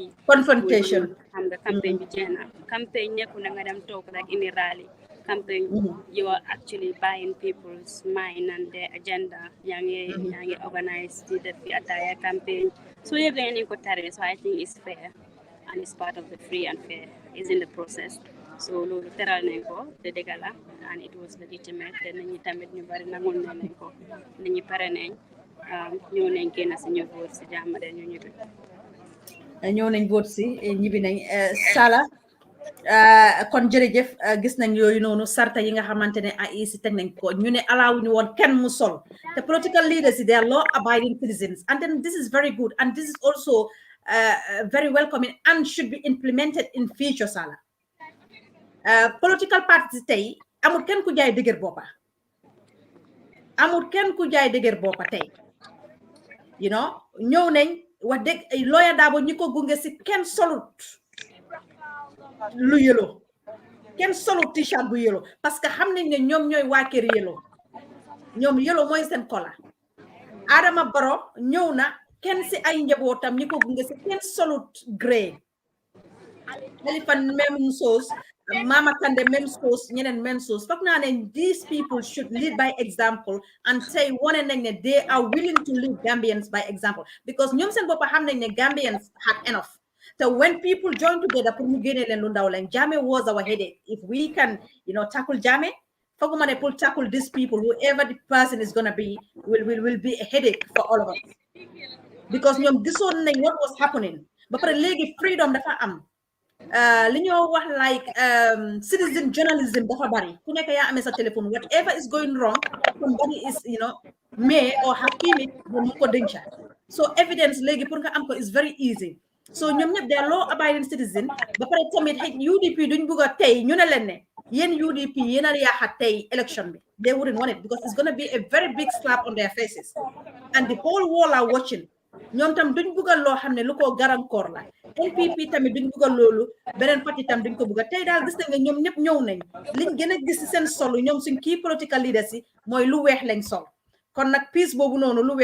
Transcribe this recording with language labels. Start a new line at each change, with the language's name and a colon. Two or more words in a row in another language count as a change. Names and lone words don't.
Wolof: confrontation xam nga campagne bi jeex na campagne nekku na nga dem toog rek indi
English: rally campaign you are actually buying people's mind and their agenda
Wolof: yaa ngi organize ci def fi
English: attire campaign
Wolof: so yëpp dañ ko tare
English: so I think it's fair and it's part of the free and fair is in the process
Wolof: so loolu teral nañ ko te dëgg la
English: and it was legitimate
Wolof: te nañu tamit ñu bari nangul nañ ko nañu pare nañ ñëw nañ génn si ñu vote si jàmm de ñu ñibbi ñëw nañ vote si ñibbi nañ Sala kon jërëjëf gis nañ yooyu noonu sarta yi nga xamante ne IEC teg nañ ko ñu ne alaawuñu woon kenn mu sol te
English: political leaders they are law abiding citizens and then this is very good and this is also very welcoming and should be implemented in future
Wolof: Sala
English: political parties
Wolof: tey amul kenn ku jaay dëgër boppa tey
English: you know
Wolof: ñëw nañ wax dëgg lawyer Darboe ñi ko gunge si kenn solut lu yëlo kenn solut t-shirt bu yëlo parce que xam nañ ne ñoom ñooy waa kër yëlo ñoom yëlo mooy seen kola Adama Barrow ñëw na kenn si ay njabootam ñi ko gunge si kenn solut
English: grey Elephant
French: même sauce
English: Mama Kande
French: même sauce
English: ñeneen
French: même sauce
Wolof: foog naa ne
English: these people should lead by example and say
Wolof: wane nañ ne
English: they are willing to lead Gambians by example because
Wolof: ñoom seen boppa xam nañ ne
English: Gambians had enough so when people join together pour
Wolof: ñu génne leen lu ndaw leen
English: Jammeh was our headache if we can tackle Jammeh
Wolof: fooguma ne
English: pour tackle these people whoever the person is gonna be will be a headache for all of us because
Wolof: ñoom gisoon nañ
English: what was happening
Wolof: ba pare léegi freedom dafa am li ñoo wax
English: like citizen journalism
Wolof: dafa bari ku nekk yaa amee sa téléphone
English: whatever is going wrong somebody is may or hakim it
Wolof: mu ko denca
English: so evidence
Wolof: léegi pour nga am ko
English: is very easy so
Wolof: ñoom ñëpp
English: they are law abiding citizen
Wolof: ba pare tamit UDP duñ bugg a tey ñu ne leen ne yéen UDP yéen a yaaxa tey election bi
English: they wouldn't want it because it's going to be a very big slap on their faces and the whole world are watching
Wolof: ñoom tam duñ buggal loo xam ne lu ko garankoor la NPP tamit duñ buggal loolu beneen parti tam duñ ko bugga tey daal gis nañ ne ñoom ñëpp ñëw nañ liñ gën a gis seen solu ñoom suñ kii
English: political leaders
Wolof: yi mooy lu weex lañ sol kon nag peace boobu noonu lu